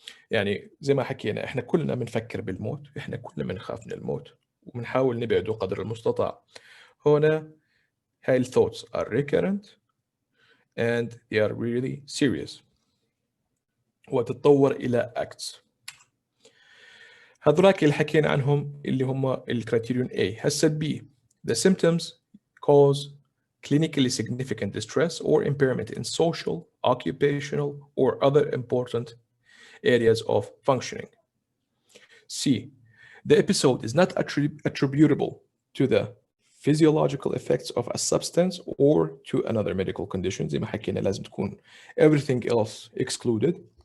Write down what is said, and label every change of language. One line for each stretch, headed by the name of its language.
Arabic: يعني زي ما حكينا احنا كلنا بنفكر بالموت، احنا كلنا بنخاف من الموت وبنحاول نبعده قدر المستطاع. هنا هاي
English: thoughts are recurrent and they are really serious
Arabic: وتتطور إلى
English: acts.
Arabic: هذولاك اللي حكينا عنهم اللي هم الكريتيريون A. هسه B.
English: The symptoms cause clinically significant distress or impairment in social, occupational, or other important areas of functioning. C. The episode is not attributable to the physiological effects of a substance or to another medical condition.
Arabic: زي ما حكينا لازم تكون
English: everything else excluded.